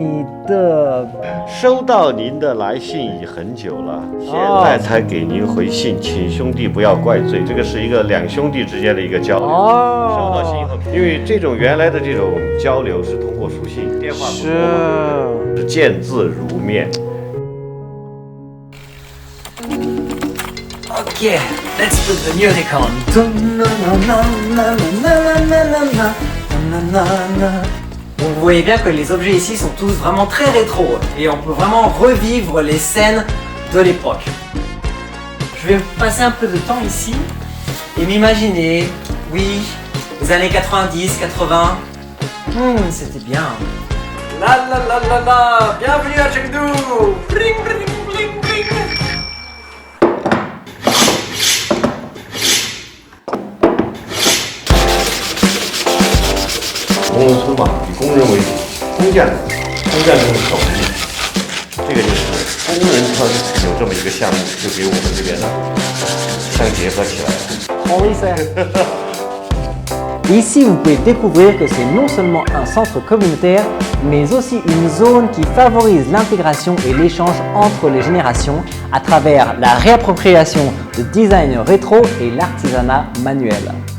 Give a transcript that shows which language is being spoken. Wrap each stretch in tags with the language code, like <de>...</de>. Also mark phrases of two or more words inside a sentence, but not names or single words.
<zh>收到您的来信已很久了，现在才给您回信，请兄弟不要怪罪。这个是一个2兄弟之间的一个交流。收到信以后，因为这种原来的这种交流是通过书信、电话不多嘛，是见字如面。</zh> <en>Okay, let's put the music on.</en> <fr>Vous voyez bien que les objets ici sont tous vraiment très rétro et on peut vraiment revivre les scènes de l'époque. Je vais passer un peu de temps ici et m'imaginer, oui, les années 90, 80. C'était bien. La la la la la, bienvenue à Chengdu. Bling bling bling bling.</fr> <zh>工农村嘛，以工人为主，工匠就是手艺，这个就是工人村有这么一个项目，就给我们这边的相结合起来了。</zh> <fr>Oh oui, c'est. Ici, vous pouvez découvrir que c'est non seulement un centre communautaire, mais aussi une zone qui favorise l'intégration et l'échange entre les générations à travers la réappropriation de design rétro et l'artisanat manuel.</fr>